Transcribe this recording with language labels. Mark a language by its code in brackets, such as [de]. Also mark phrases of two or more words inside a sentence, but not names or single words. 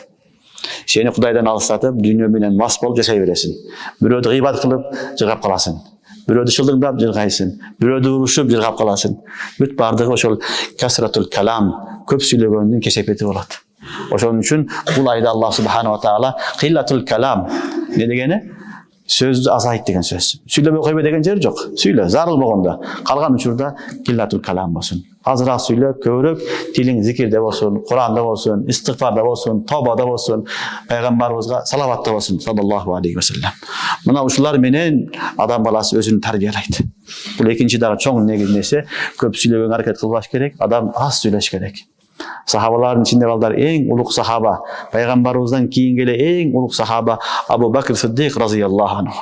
[ky] Сени Кудайдан алыстатып, дүйнө менен мас болуп жашай бересиң. Бирөөдү гыйбат кылып, жыргап каласың. Бирөөдү шылдыңдап жыргайсың. Бирөөдү урушуп жыргап каласың. Бүт бардыгы ошол [ar] كثرة الكلام, [ky] көп сүйлөгөндүн кесепети болот. Ошон үчүн бул айда [ar] الله سبحانه وتعالى قلة الكلام [ky] не дегени? Сөздү азайт деген сөз. Сүйлөбөй койбой деген жер жок. Сүйлө, зарыл болгондо. Калган учурда [ar] قلة الكلام [ky] болсун. Азыраак сүйлө, көбүрөөк тилиң зикирде болсун, Куранда болсун, истигфарда болсун, тобада болсун, пайгамбарыбызга салаватта болсун, [ar] صلى الله عليه وسلم. [ky] Мына ушулар менен адам баласы өзүн тарбиялайт. Бул экинчи дагы чоң нерсе, көп сүйлөгөнгө аракет кылбаш керек, адам аз сүйлөш керек. Сахабалардын ичинде балдар эң улук сахаба, пайгамбарыбыздан кийинки эле эң улук сахаба Абу Бакр Сиддик [ar] رضي الله عنه.